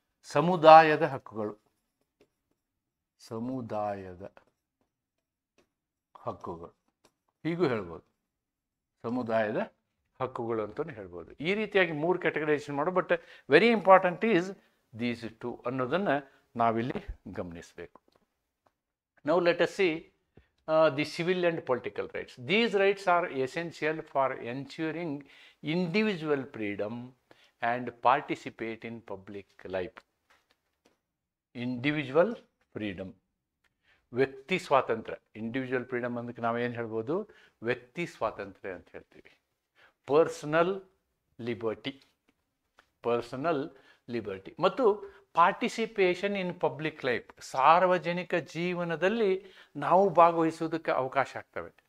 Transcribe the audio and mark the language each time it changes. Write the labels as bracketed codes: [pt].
[kn] ಸಮುದಾಯದ ಹಕ್ಕುಗಳು, ಸಮುದಾಯದ ಹಕ್ಕುಗಳು ಹೀಗೂ ಹೇಳ್ಬೋದು, ಸಮುದಾಯದ ಹಕ್ಕುಗಳು ಅಂತಲೂ ಹೇಳ್ಬೋದು. ಈ ರೀತಿಯಾಗಿ 3 ಕ್ಯಾಟಗರೈಸೇಷನ್ ಮಾಡೋ. [en] but very important is these 2 [kn] ಅನ್ನೋದನ್ನು ನಾವಿಲ್ಲಿ ಗಮನಿಸಬೇಕು. [en] Now let us see the civil and political rights. These rights are essential for ensuring individual freedom and participate in public life. Individual freedom, [kn] ವ್ಯಕ್ತಿ ಸ್ವಾತಂತ್ರ್ಯ. ಇಂಡಿವಿಜುವಲ್ ಫ್ರೀಡಮ್ ಅಂದ್ರೆ ನಾವೇನು ಹೇಳ್ಬೋದು, ವ್ಯಕ್ತಿ ಸ್ವಾತಂತ್ರ್ಯ ಅಂತ ಹೇಳ್ತೀವಿ. ಪರ್ಸನಲ್ ಲಿಬರ್ಟಿ, ಪರ್ಸನಲ್ ಲಿಬರ್ಟಿ ಮತ್ತು [en] participation in public life, [kn] ಸಾರ್ವಜನಿಕ ಜೀವನದಲ್ಲಿ ನಾವು ಭಾಗವಹಿಸುವುದಕ್ಕೆ ಅವಕಾಶ ಆಗ್ತವೆ.